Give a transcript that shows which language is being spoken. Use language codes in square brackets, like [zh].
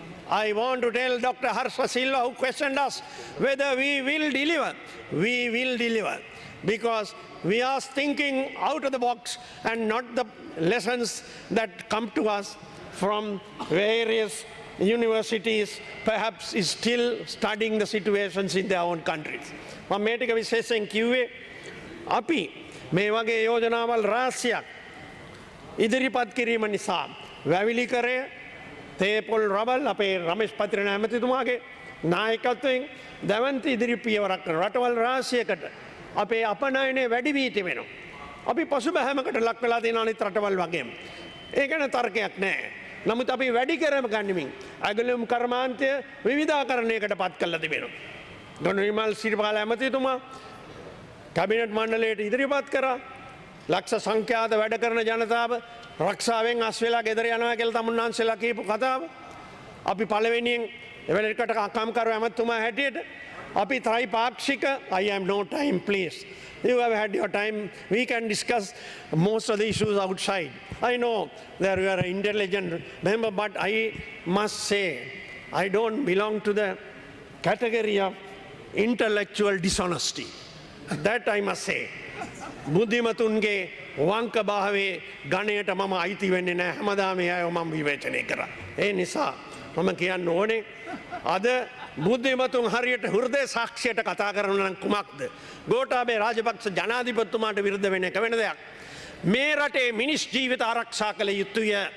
[en] I want to tell Dr. Harsha Silva, who questioned us whether we will deliver. We will deliver because we are thinking out of the box and not the lessons that come to us from various universities, perhaps is still studying the situations in their own countries. [si] මම මේ ටික විශේෂයෙන් කිව්වේ අපි මේ වගේ යෝජනාවල් රාශියක් ඉදිරිපත් කිරීම නිසා වැවිලි කරේ තේපොල් රබල් අපේ රමේෂ් පත්‍රණ ඇමතිතුමාගේ නායකත්වයෙන් දැවන්ත ඉදිරි පියවරක් කරන රටවල් රාශියකට අපේ අපනයනය වැඩි වී තිබෙනවා. අපි පසුබෑමකට ලක් වෙලා තියෙන අනිත් රටවල් වගේම. ඒ ගැන තර්කයක් නැහැ. නමුත් අපි වැඩි කරම ගනිමින් ඇගලුම් කර්මාන්තය විවිධාකරණයකට පත් කරලා තිබෙනවා. ගොනුවිමල් සිරිපාල ඇමතිතුමා කැබිනට් මණ්ඩලයට ඉදිරිපත් කරා ලක්ෂ සංඛ්‍යාත වැඩ කරන ජනතාව රක්ෂාවෙන් අස් වෙලා ගෙදර යනවා කියලා තමුන්නාන්සලා කියපු කතාව අපි පළවෙනියෙන් එවලකට අකම්කරු ඇමතුමා හැටියට අපි ත්‍රිපාක්ෂික [en] I have no time please. You have had your time. We can discuss most of the issues outside. I know that you are an intelligent member, but I must say I don't belong to the category of intellectual dishonesty. That I must say. [si] බුද්ධිමතුන්ගේ වංක භාවයේ ගණයට මම අයිති වෙන්නේ නැහැ. හැමදාම එයව මම විවේචනය කරා. ඒ නිසා මම කියන්න ඕනේ අද බුද්ධිමතුන් හරියට හෘදය සාක්ෂියට කතා කරන නම් කුමක්ද? ගෝඨාභය රාජපක්ෂ ජනාධිපතිතුමාට විරුද්ධ වෙන එක වෙන දෙයක්. මේ රටේ මිනිස් ජීවිත ආරක්ෂා කළ යුතුය.